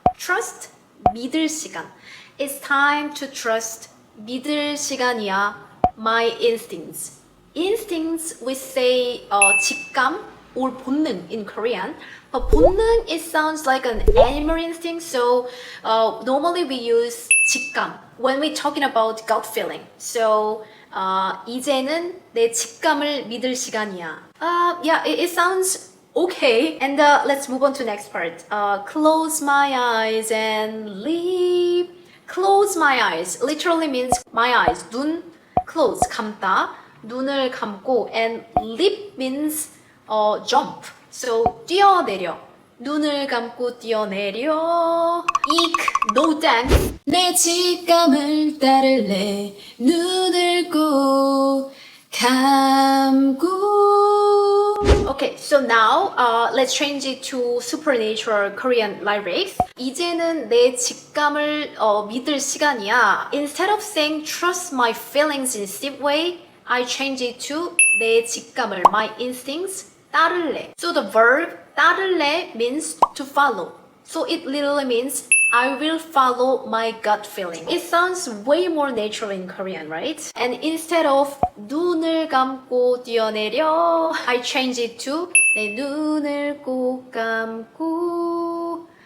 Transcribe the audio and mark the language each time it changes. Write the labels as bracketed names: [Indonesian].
[English] Trust, [Korean] 믿을 시간. [English] It's time to trust, [Korean] 믿을 시간이야. [English] My instincts. Instincts, we say 직감 or 본능 in Korean. But 본능, it sounds like an animal instinct. So normally we use 직감 when we're talking about gut feeling. [Korean] So 이제는 내 직감을 믿을 시간이야. [English] Yeah, it sounds okay. And let's move on to the next part. Close my eyes and leave. Close my eyes literally means my eyes. 눈, close, 감다. [Korean] 눈을 감고 [English] and leap means jump. [Korean] So 뛰어내려. 눈을 감고 뛰어내려. [English] Eek, no thanks. [Korean] 내 직감을 따를래. 눈을 꼭 감고. [English] Okay, so now let's change it to supernatural Korean lyrics. [Korean] 이제는 내 직감을 믿을 시간이야. [English] Instead of saying trust my feelings in a deep way, I change it to [Korean] 내 직감을, [English] my instincts, [Korean] 따를래. [English] So the verb [Korean] 따를래 [English] means to follow. So it literally means I will follow my gut feeling. It sounds way more natural in Korean, right? And instead of [Korean] 눈을 감고 뛰어내려, [English] I change it to [Korean] 내 눈을 꼭 감고.